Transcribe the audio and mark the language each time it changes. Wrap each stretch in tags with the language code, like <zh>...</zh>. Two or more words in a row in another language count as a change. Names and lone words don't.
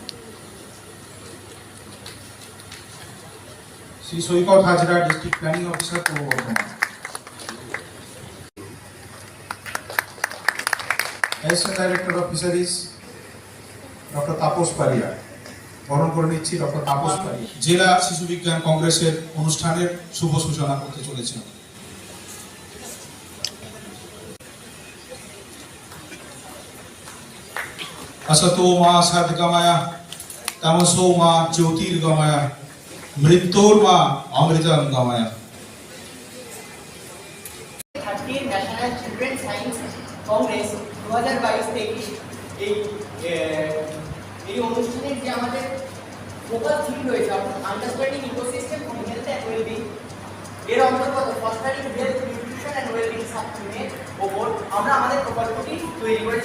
<bn>শ্রী সৈকত হাজরা,</bn> <en>district planning officer,</en> <bn>পূর্ব বর্ধমান।</bn> <en>Assistant Director of Fisheries Doctor তাপস পারিয়া।</en> <bn>বরণ করে নিচ্ছি ডক্টর তাপস পারিয়া। জেলা শিশু বিজ্ঞান কংগ্রেসের অনুষ্ঠানের শুভ সূচনা করতে চলেছেন।</bn> <sa>असतो मा सद्गमय तमसो मा ज्योतिर्गमय मृत्योर्मा अमृतंगमय।</sa> <bn>ন্যাশনাল চিলড্রেন সায়েন্স কংগ্রেস 2022-23 এই অনুষ্ঠানের যে আমাদের</bn> <en>focus theme</en> <bn>রয়েছে, অর্থাৎ</bn> <en>understanding ecosystem for health and wellbeing,</en> <bn>এর অন্তর্গত</bn> <en>fostering health nutrition and wellbeing</en> <bn>সাবথিমের ওপর আমরা আমাদের প্রকল্পটি তৈরি করেছি।</bn>